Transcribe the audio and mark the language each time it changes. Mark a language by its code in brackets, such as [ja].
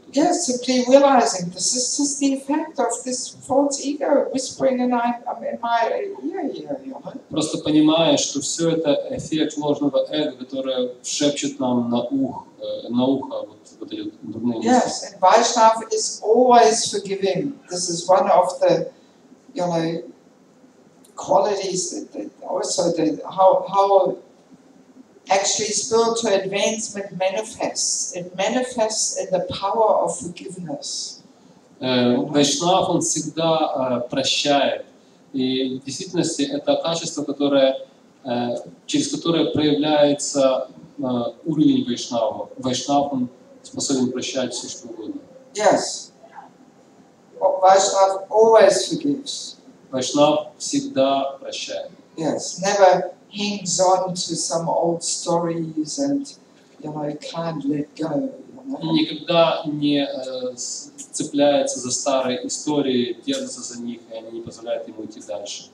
[en] Yes, simply realizing this is just the effect of this false ego whispering in my ear here. You know? [ru] Просто понимая, что все это эффект ложного эго, которое шепчет нам на ухо вот эти дурные мысли. [en] Yes, and Vaishnava is always forgiving. This is one of the, qualities that also how actually spiritual advancement manifests. It manifests in the power of forgiveness. [ru] Вайшнав, он всегда прощает. И в действительности это качество, через которое проявляется уровень вайшнава. Вайшнав, он способен прощать все, что угодно. [en] Yes. Vaishnava always forgives. [ru] Вайшнав всегда прощает. [en] Yes, never hangs on to some old stories and can't let go. [ru] Никогда не цепляется за старые истории, держится за них, и они не позволяют ему идти дальше.